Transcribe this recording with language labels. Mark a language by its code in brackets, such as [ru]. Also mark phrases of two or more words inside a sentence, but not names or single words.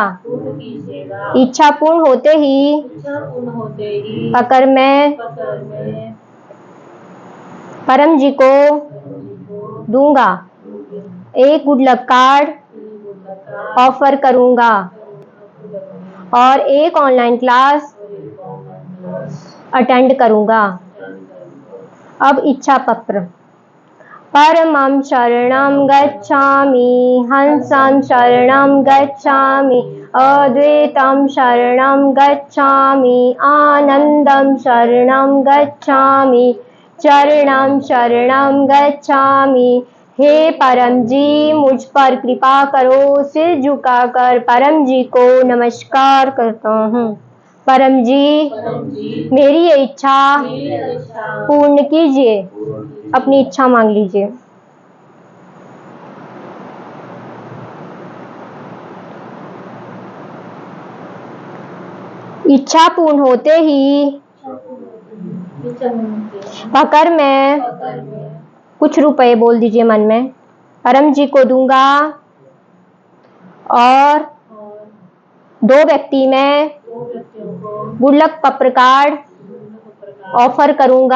[hi] इच्छा पूर्ण होते ही पकड़ मैं परम जी को दूंगा। एक [en] good luck card [hi] ऑफर करूंगा और एक [en] online class [hi] अटेंड करूंगा। अब इच्छा पत्र। [sa] परमं शरणं गच्छामि, हंसं शरणं गच्छामि, अद्वैतं शरणं गच्छामि, आनंदं शरणं गच्छामि, चरणं शरणं गच्छामि। [hi] हे परम जी, मुझ पर कृपा करो। सिर झुकाकर परम जी को नमस्कार करता हूँ। परम जी, मेरी ये इच्छा पूर्ण कीजिए। अपनी इच्छा मांग लीजिए। इच्छा पूर्ण होते ही पकड़ में कुछ रुपए बोल दीजिए मन में, परम जी को दूंगा और 2 व्यक्ति में गुल्लक पत्र कार्ड ऑफर करूंगा।